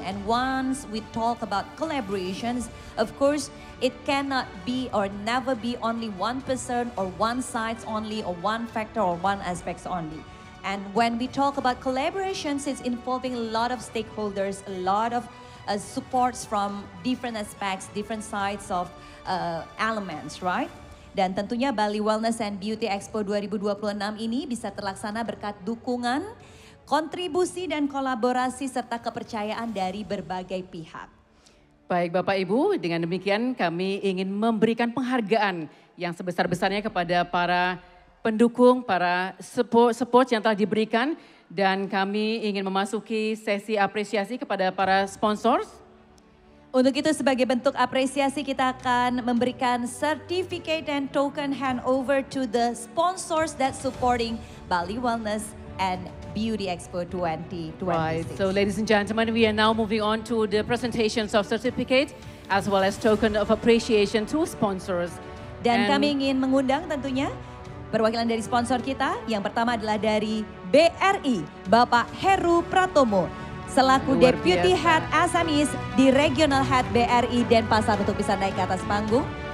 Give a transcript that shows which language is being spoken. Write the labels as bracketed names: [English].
[English] And once we talk about collaborations, of course, it cannot be or never be only one person or one side only or one factor or one aspect only. And when we talk about collaborations, it's involving a lot of stakeholders, a lot of supports from different aspects, different sides of elements, right? [Indonesian] Dan tentunya Bali Wellness and Beauty Expo 2026 ini bisa terlaksana berkat dukungan, kontribusi dan kolaborasi serta kepercayaan dari berbagai pihak. Baik Bapak Ibu, dengan demikian kami ingin memberikan penghargaan yang sebesar-besarnya kepada para pendukung, para support yang telah diberikan, dan kami ingin memasuki sesi apresiasi kepada para sponsors. Untuk itu sebagai bentuk apresiasi kita akan memberikan [English] certificate and token handover to the sponsors that supporting Bali Wellness and Beauty Expo 2026. Right, so ladies and gentlemen, we are now moving on to the presentations of certificate as well as token of appreciation to sponsors. [Indonesian] Dan kami ingin mengundang tentunya perwakilan dari sponsor kita. Yang pertama adalah dari BRI, Bapak Heru Pratomo, selaku Deputy Head Assamese di Regional Head BRI Denpasar untuk bisa naik ke atas panggung.